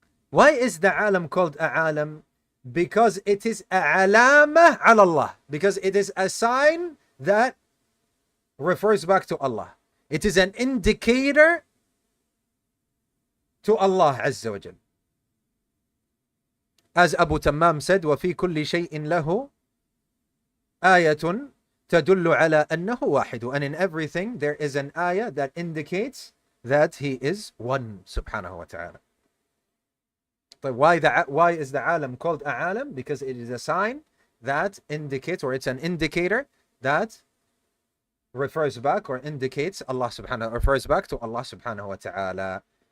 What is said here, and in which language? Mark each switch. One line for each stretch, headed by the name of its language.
English: Why is the alam called a alam? Because it is a alama ala Allah. Because it is a sign that refers back to Allah. It is an indicator to Allah Azza wa Jal. As Abu Tammam said,
Arabic: وَفِي كُلِّ شَيْءٍ لَهُ آيَةٌ تَدُلُّ عَلَى أَنَّهُ وَاحِدٌ.
English: And in everything there is an ayah that indicates that He is one, subhanahu wa ta'ala. But why is the alam called a alam? Because it is a sign that indicates, or it's an indicator that refers back or indicates Allah subhanahu, refers back to Allah subhanahu wa ta'ala.